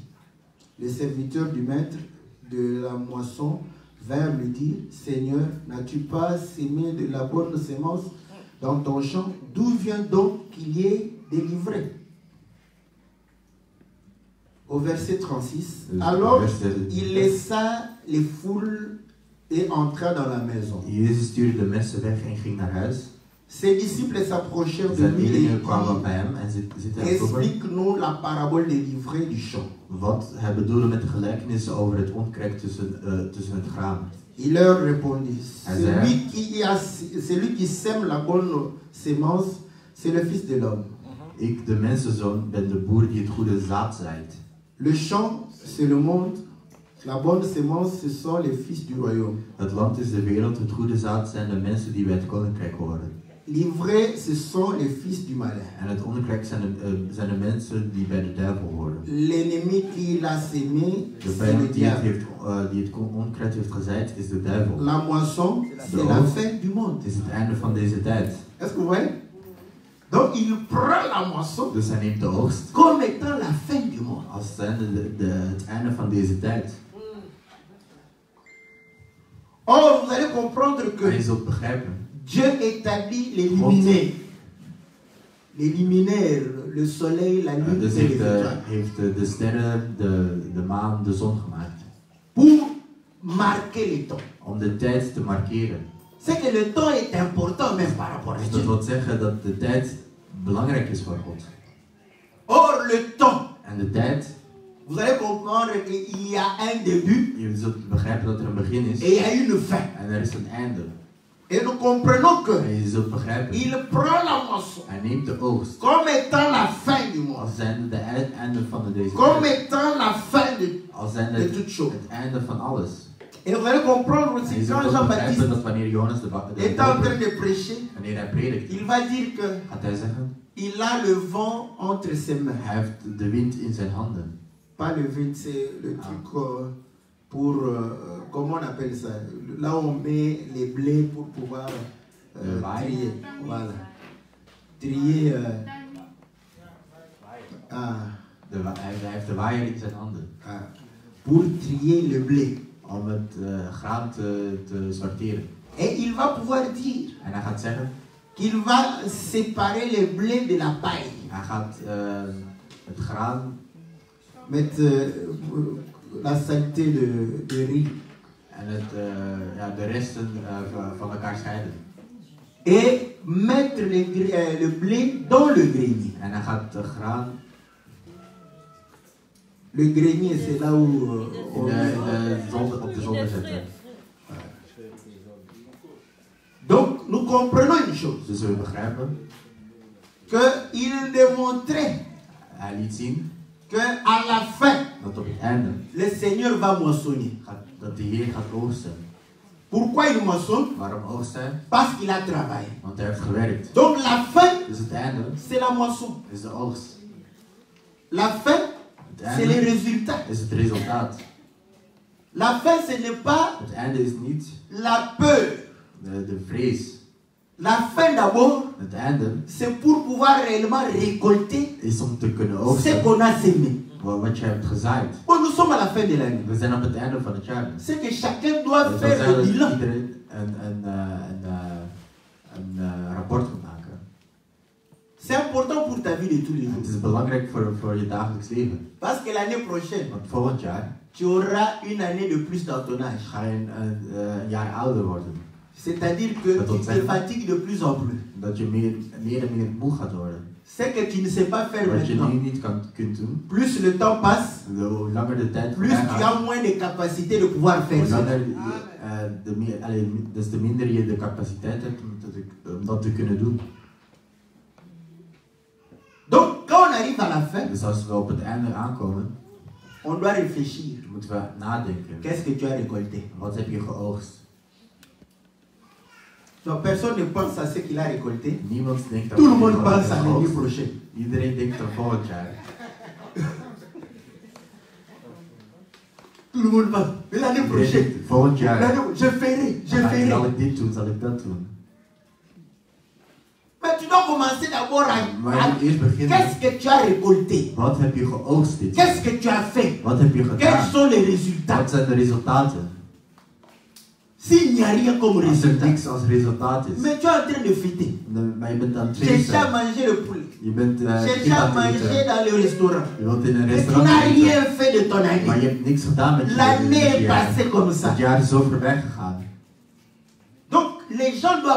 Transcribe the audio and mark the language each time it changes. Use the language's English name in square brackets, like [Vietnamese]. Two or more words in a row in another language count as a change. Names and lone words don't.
[French] Les serviteurs du maître de la moisson vinrent lui dire: Seigneur, n'as-tu pas sémé de la bonne sémence dans ton champ? D'où vient donc qu'il y ait délivré? Au verset 36, alors il laissa les foules et entra dans la maison. [Dutch] Jezus stuurde de mensen weg en ging naar huis. [French] Ses disciples s'approchèrent de [Dutch] Zijn [French] lui et [Dutch] leerlingen kwamen bij [French] dit: [Dutch] hem en zitten hem vroegen [French] Explique-nous la parabole des livrées du champ. [Dutch] wat hij bedoelde met de gelijkenissen over het onkruid tussen het graan. [French] Il leur répondit: Isaiah. celui qui sème la bonne sémence, c'est le Fils de l'homme. [Dutch] Ik, de mensenzoon, ben de boer die het goede zaad zaait. [French] Le champ, c'est le monde. La bonne sémence, ce sont les fils du royaume. [Dutch] Het land is de wereld, het goede zaad zijn de mensen die bij het koninkrijk horen. [French] Livrés, ce sont les fils du malin. [Dutch] En het onkrijk zijn de mensen die bij de duivel horen. [French] L'ennemi qui l'a sémé, [Dutch] De [French] c'est le [Dutch] vijand [French] diable. [Dutch] die het onkruid heeft gezaaid, is de duivel. [French] La moisson, c'est la fin du monde. [Dutch] Het is het einde van deze tijd. [French] Est-ce que vous voyez? Donc il prend la moisson [Dutch] Dus hij neemt de oogst [French] comme étant la fin du monde. [Dutch] als zijnde het einde van deze tijd. [French] Or, vous allez comprendre [Dutch] En [French] que [Dutch] je zult begrijpen, [French] Dieu établit les luminaires. Les luminaires, le soleil, la lune [Dutch] dus [French] et les [Dutch] heeft, [French] étoiles. [Dutch] heeft de sterren, de maan, de zon gemaakt. [French] Pour marquer les temps. [Dutch] Om de tijd te markeren. [French] C'est que le temps est important même par rapport à [Dutch] Dus [French] Dieu. [Dutch] dat wil zeggen dat de tijd belangrijk is voor God. [French] Or, le temps, [Dutch] En de tijd, [French] vous allez comprendre qu'il y a un début [Dutch] je zult begrijpen dat er een begin is. [French] et il y a une fin. [Dutch] En er is een einde. [French] Et nous comprenons que [Dutch] En je zult begrijpen, [French] il prend la moisson [Dutch] hij neemt de oogst [French] comme étant la fin du monde. [Dutch] als zijnde het einde van deze [French] Comme [Dutch] tijd. [French] étant la fin [Dutch] Als zijnde [French] de toute chose. [Dutch] het einde van alles. [French] Et vous allez comprendre [Dutch] En je [French] aussi [Dutch] zult [French] quand [Dutch] ook begrijpen [French] Jean-Baptiste [Dutch] dat wanneer Johannes de [French] est en train [Dutch] Doper, [French] de prêcher, [Dutch] wanneer hij predikt, [French] il va dire que [Dutch] gaat hij zeggen, [French] il a le vent entre ses mains. [Dutch] hij heeft de wind in zijn handen. [French] Pas le vent, c'est le truc pour, comment on appelle ça? Là où on met les blés pour pouvoir trier. Voilà. Trier. [Dutch] Hij heeft de waaier in zijn handen. [French] Pour trier le blé. [Dutch] Om het graan te sorteren. [French] Et il va pouvoir dire [Dutch] En hij gaat zeggen, [French] qu'il va séparer le blé de la paille. [Dutch] hij gaat het graan [French] Met la saleté de riz. [Dutch] en de resten van elkaar scheiden. [French] Et mettre le blé dans le grenier. [Dutch] En hij gaat de graan [French] Le grenier, c'est là où on [Dutch] op de zolder zetten. [French] comprenons une chose. [Dutch] Dus we begrijpen, [French] Qu'il démontrait [Dutch] hij liet zien [French] qu'à la fin, [Dutch] dat op het einde [French] le Seigneur va moissonner. [Dutch] dat de Heer gaat oogsten. [French] Pourquoi il moissonne? [Dutch] Waarom oogst hij? [French] Parce qu'il a travaillé. [Dutch] Want hij heeft gewerkt. [French] Donc la fin, [Dutch] Dus het einde [French] c'est la moisson. [Dutch] is de oogst. [French] La fin, [Dutch] Het [French] c'est les [Dutch] einde [French] résultats. [Dutch] is het resultaat. [French] La fin, ce n'est pas [Dutch] Het einde is niet [French] la peur. [Dutch] de vrees. [French] La fin d'abord, [Dutch] Het einde [French] c'est pour pouvoir réellement récolter [Dutch] is om te kunnen [French] ce [Dutch] oogsten [French] qu'on a semé. [Dutch] wat je hebt gezaaid. [French] Bon, nous sommes à la fin de l'année. [Dutch] We zijn op het einde van het jaar. [French] C'est que chacun doit [Dutch] Dat wil [French] faire [Dutch] zeggen [French] le [Dutch] dat [French] bilan. [Dutch] iedereen een rapport moet maken. [French] C'est important pour ta vie de tous les [Dutch] Het [French] jours. [Dutch] is belangrijk voor je dagelijks leven. [French] Parce que l'année prochaine, [Dutch] Want volgend jaar [French] tu auras une année de plus dans ton âge. [Dutch] ga je een jaar ouder worden. [French] C'est-à-dire que [Dutch] Dat wil [French] tu te [Dutch] zeggen [French] fatigues de plus en plus. [Dutch] dat je meer en meer moe gaat worden. [French] C'est que tu ne sais pas faire [Dutch] Wat je nu [French] maintenant. [Dutch] niet kunt doen, [French] Plus le temps passe, [Dutch] hoe langer de tijd [French] plus [Dutch] voorbij [French] tu [Dutch] gaat, [French] as moins de capacité de pouvoir faire [Dutch] hoe [French] ça. [Dutch] langer des te minder je de capaciteit hebt om dat te kunnen doen. [French] Donc, quand on arrive à la fin, [Dutch] Dus als we op het einde aankomen, [French] on doit réfléchir. [Dutch] moeten we nadenken. [French] Qu'est-ce que tu as récolté? [Dutch] Wat heb je geoogst? [French] Donc, personne ne pense à ce qu'il a récolté. [Dutch] Niemand denkt aan [French] Tout le [Dutch] wat [French] monde [Dutch] je [French] pense à [Dutch] hebt [French] l'année [Dutch] geoogst. [French] prochaine. [Dutch] Iedereen denkt aan volgend jaar. [French] Tout le monde pense. Mais l'année [Dutch] Iedereen [French] prochaine, [Dutch] denkt, volgend jaar [French] je ferai, je [Dutch] zal [French] ferai. [Dutch] ik dit doen, zal ik dat doen. [French] Mais tu dois commencer d'abord [Dutch] Maar je moet eerst beginnen. [French] qu'est-ce que tu as récolté? [Dutch] Wat heb je geoogst dit jaar? [French] Qu'est-ce que tu as fait? [Dutch] Wat heb je [French] Quels [Dutch] gedaan? [French] sont les résultats? [Dutch] Wat zijn de resultaten? [French] S'il n'y a rien comme [Dutch] Als er [French] résultat, [Dutch] niks als resultaat is, [French] mais tu es en train de fêter. [Dutch] maar je bent aan het [French] Chercher à [Dutch] feesten. [French] manger le poulet. [Dutch] Je bent [French] Chercher [Dutch] kip [French] à [Dutch] aan het [French] manger [Dutch] eten. [French] dans le restaurant. [Dutch] Je wilt in een [French] Mais tu [Dutch] restaurant [French] n'as [Dutch] eten. [French] rien fait de ton [Dutch] Maar je [French] année. [Dutch] hebt niks gedaan met je [French] L'année est [Dutch] jaar. [French] passée comme ça. [Dutch] Het jaar is zo voorbij gegaan. [French] Donc, les gens doivent